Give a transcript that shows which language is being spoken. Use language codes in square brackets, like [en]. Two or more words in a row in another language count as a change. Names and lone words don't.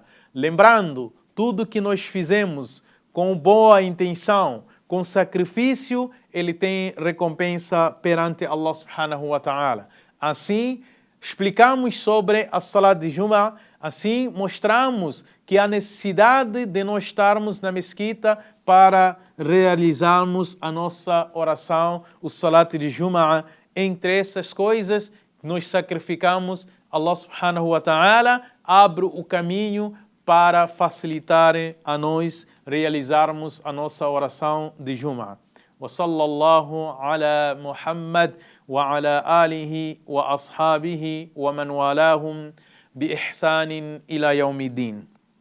[pt] Lembrando, tudo que nós fizemos com boa intenção, com sacrifício, ele tem recompensa perante Allah [ar] سبحانه وتعالى. [pt] Assim, explicamos sobre a Salat de Jumu'ah, assim mostramos que há necessidade de nós estarmos na mesquita para realizarmos a nossa oração, o Salat de Jumu'ah. Entre essas coisas, nós sacrificamos, Allah [ar] سبحانه وتعالى [pt] abre o caminho para facilitar a nós realizarmos a nossa oração de Jumu'ah. [ar] وصلى الله على محمد وعلى آله وأصحابه ومن والاهم بإحسان إلى يوم الدين.